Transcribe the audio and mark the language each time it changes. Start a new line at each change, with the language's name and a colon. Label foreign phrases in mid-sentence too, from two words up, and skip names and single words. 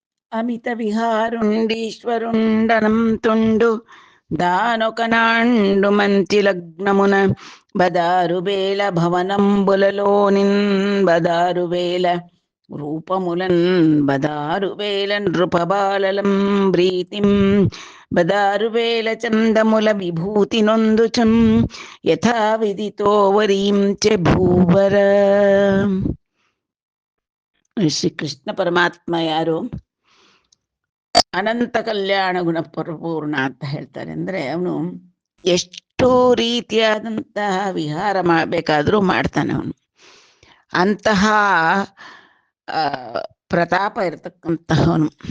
Telugu: అమిత విహారుండీశ్వరుండనం తుండు దానొకనాండు మంచి లగ్నమున బదారువేల భవనంబులలోనిన్ బదారువేల రూపములన్ బదారువేల నృపబాలలం ప్రీతిం బదారువేల చందముల విభూతి నొందుచం యథా విదితో వరీం చ భూవర.
Kannada: ಶ್ರೀಕೃಷ್ಣ ಪರಮಾತ್ಮ ಯಾರು? ಅನಂತ ಕಲ್ಯಾಣ ಗುಣ ಪರಿಪೂರ್ಣ ಅಂತ ಹೇಳ್ತಾರೆ. ಅಂದ್ರೆ ಅವನು ಎಷ್ಟೋ ರೀತಿಯಾದಂತಹ ವಿಹಾರ ಮಾಡಬೇಕಾದ್ರೂ ಮಾಡ್ತಾನೆ. ಅವನು ಅಂತಹ ಪ್ರತಾಪ ಇರತಕ್ಕಂತಹವನು.